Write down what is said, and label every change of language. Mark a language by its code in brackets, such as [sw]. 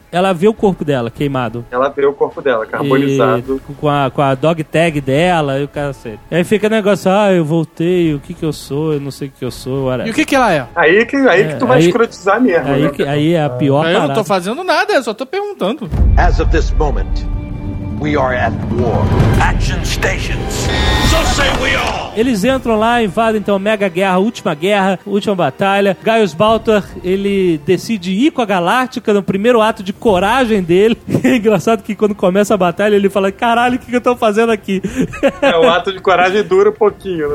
[pt] ela vê o corpo dela queimado. Ela vê o corpo dela, carbonizado. E, com a dog tag dela e o cacete. Aí fica o negócio, ah, eu voltei, o que que eu sou, eu não sei o que eu sou. [en] Whatever. [pt] E o que que ela é? Aí que tu vai escrotizar mesmo. Aí, né? Aí é a pior parada. Eu não tô fazendo nada, eu só tô perguntando. [en] As of this moment, we are at war. Action stations. So say we all. [pt] Eles entram lá, invadem então a mega guerra, última batalha. Gaius Baltar, ele decide ir com a Galáctica no primeiro ato de coragem dele. É engraçado que quando começa a batalha, ele fala, caralho, o que eu tô fazendo aqui? É, o ato de coragem dura um pouquinho,